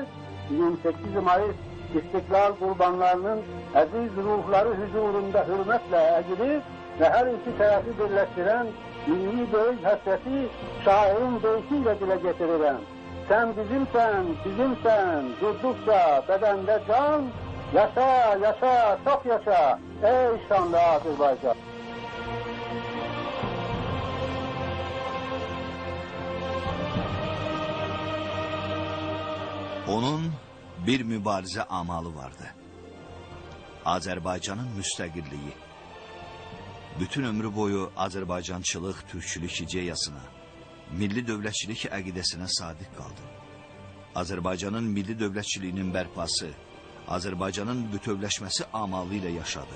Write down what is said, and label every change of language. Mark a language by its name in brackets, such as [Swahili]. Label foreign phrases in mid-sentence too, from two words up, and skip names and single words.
[Turkish] 28 Mayıs İstiklal kurbanlarının aziz ruhları huzurunda hürmetle eğilir ve her iki tarafı birleştiren milli dövüş hasreti şairin deyişiyle dile getirilen sen bizimsen, bizimsen, durdukça bedende can, yaşa, yaşa, çok yaşa, ey şanlı Azerbaycan. [Azerbaijani] Onun bir mübarizə amalı vardı. Azərbaycanın müstəqilliyi. Bütün ömrü boyu Azərbaycançılıq, türkçülük ideyasına, milli dövlətçilik əqidəsinə sadiq qaldı. Azərbaycanın milli dövlətçiliyinin bərpası, Azərbaycanın bütövləşməsi amalı ilə yaşadı.